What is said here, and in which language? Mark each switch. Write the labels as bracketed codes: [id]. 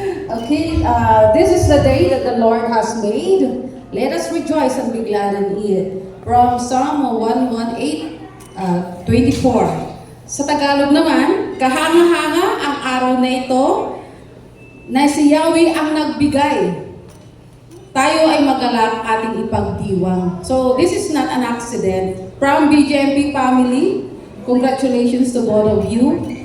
[en] Okay, this is the day that the Lord has made. Let us rejoice and be glad in it. From Psalm 118:24. [tl] Sa Tagalog naman, kahanga-hanga ang araw na ito na si Yahweh ang nagbigay. Tayo ay magalak ating ipagdiwang. [en] So this is not an accident. From BGMP family, congratulations to both of you.